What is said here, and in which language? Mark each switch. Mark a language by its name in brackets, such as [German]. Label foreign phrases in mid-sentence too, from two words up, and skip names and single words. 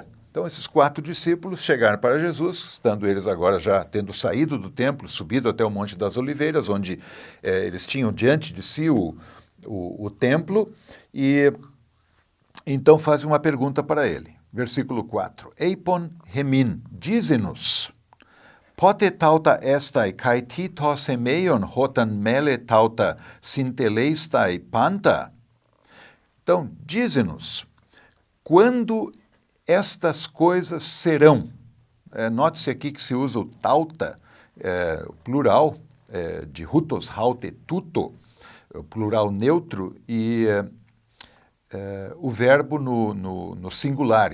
[Portuguese] Então, esses 4 discípulos chegaram para Jesus, estando eles agora já tendo saído do templo, subido até o Monte das Oliveiras, onde eles tinham diante de si o templo, e então fazem uma pergunta para ele. Versículo 4. [Greek] Εἰπὲ ἡμῖν, dize-nos, πότε ταῦτα ἔσται καὶ τί τὸ σημεῖον ὅταν μέλλῃ ταῦτα συντελεῖσθαι πάντα? [Portuguese] Então, dize-nos, quando estas coisas serão. Note-se aqui que se usa o tauta, plural, de [Greek] οὗτος, αὕτη, τοῦτο, [Portuguese] plural neutro, e o verbo no singular.